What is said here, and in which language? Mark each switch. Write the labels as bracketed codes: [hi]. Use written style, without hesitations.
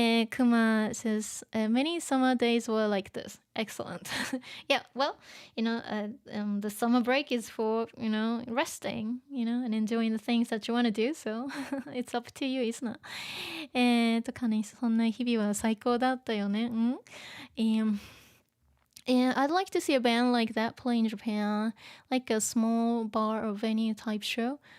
[en] Kuma says, many summer days were like this. Excellent. Yeah, well, the summer break is for, resting, and enjoying the things that you want to do. So it's up to you, isn't it? [ja] かね、そんな日々は最高だったよね。 [en] And I'd like to see a band like that play in Japan, like a small bar or venue type show.